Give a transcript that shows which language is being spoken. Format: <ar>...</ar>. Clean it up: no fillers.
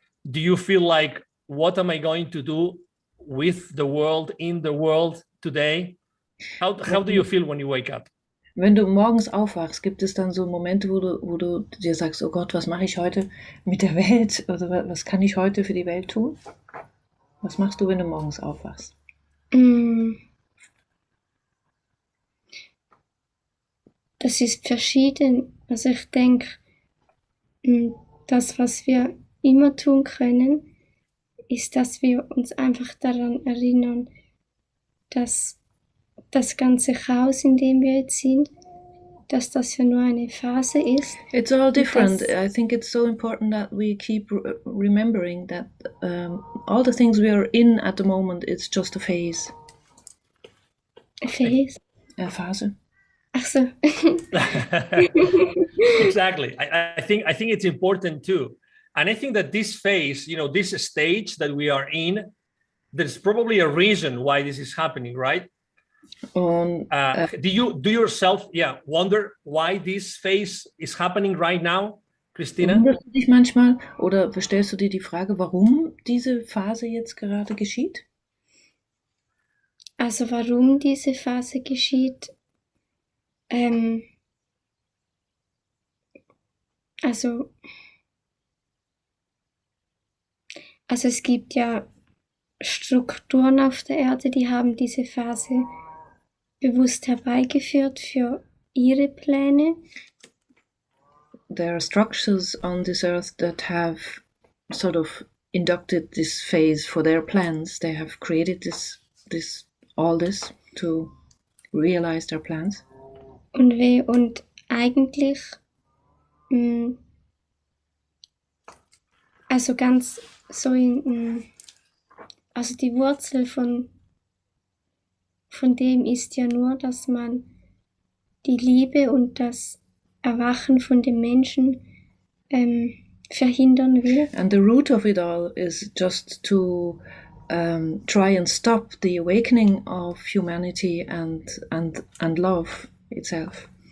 <en>Do you feel like, what am I going to do with the world, in the world today? How do you feel when you wake up?</en> <de>Wenn du morgens aufwachst, gibt es dann so Momente, wo du dir sagst, oh Gott, was mache ich heute mit der Welt? Oder was kann ich heute für die Welt tun? Was machst du, wenn du morgens aufwachst? Das ist verschieden. Also ich denke, das, was wir immer tun können, ist, dass wir uns einfach daran erinnern, dass das ganze Chaos, in dem wir jetzt sind, dass das ja nur eine Phase ist.</de> <en>It's all different. I think it's so important that we keep remembering that all the things we are in at the moment, it's just a phase. A phase? A Phase.</en> <de>Ach so.</de> <en>Exactly. I think it's important too. And I think that this phase, this stage that we are in, there's probably a reason why this is happening, right? Do you yourself wonder why this phase is happening right now, Christina?</en> <de>Wunderst du dich manchmal oder stellst du dir die Frage, warum diese Phase jetzt gerade geschieht? Also warum diese Phase geschieht? Also es gibt ja Strukturen auf der Erde, die haben diese Phase bewusst herbeigeführt für ihre Pläne.</de> <en>There are structures on this earth that have sort of inducted this phase for their plans. They have created all this to realize their plans.</en> <de>Und eigentlich, also ganz so also die Wurzel von dem ist ja nur, dass man die Liebe und das Erwachen von dem Menschen verhindern will.</de> <en>And the root of it all is just to try and stop the awakening of humanity and love itself.</en>